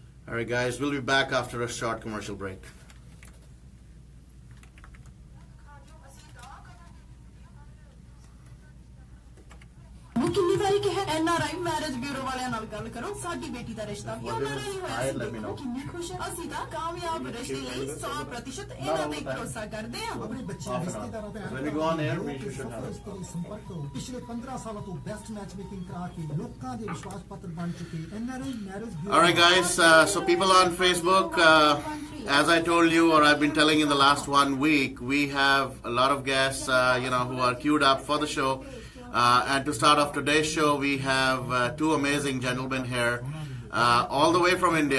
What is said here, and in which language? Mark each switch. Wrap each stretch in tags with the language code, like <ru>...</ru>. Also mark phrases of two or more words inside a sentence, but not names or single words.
<en>All right, guys, we'll be back after a short commercial break.</en> <pa>ਕਿਤਨੀ ਬਾਰੀ ਕਹਾ ਐਨਆਰਆਈ ਮੈਰਿਜ ਬਿਊਰੋ ਵਾਲੇ ਨਾਲ ਗੱਲ ਕਰੋ ਸਾਡੀ ਬੇਟੀ ਦਾ ਰਿਸ਼ਤਾ ਭੀ ਐਨਆਰਆਈ ਹੋਇਆ ਸੀ ਦੇਖੋ ਕਿਤਨੀ ਖੁਸ਼ ਹੈ ਅਸੀਂ ਤਾਂ ਕਾਮਯਾਬ ਰਿਸ਼ਤੇ ਲਈ 100% ਇਹਨਾਂ ਤੇ ਭਰੋਸਾ ਕਰਦੇ ਹਾਂ ਆਪਣੇ ਬੱਚੇ ਰਿਸ਼ਤੇਦਾਰਾਂ ਤੇ</pa> <en>When we go on air, we should have it.</en> <pa>ਸੰਪਰਕ ਕਰੋ ਪਿਛਲੇ 15 ਸਾਲਾਂ ਤੋਂ</pa> <en>best match making</en> <pa>ਕਰਾ ਕੇ ਲੋਕਾਂ ਦੇ ਵਿਸ਼ਵਾਸ ਪਾਤਰ ਬਣ ਚੁੱਕੇ ਐਨਆਰਆਈ ਮੈਰਿਜ ਬਿਊਰੋ</pa> <en>All right, guys, so people on Facebook, as I told you, or I've been telling in the last 1 week, we have a lot of guests, who are queued up for the show. And to start off today's show, we have two amazing gentlemen here, all the way from India.</en>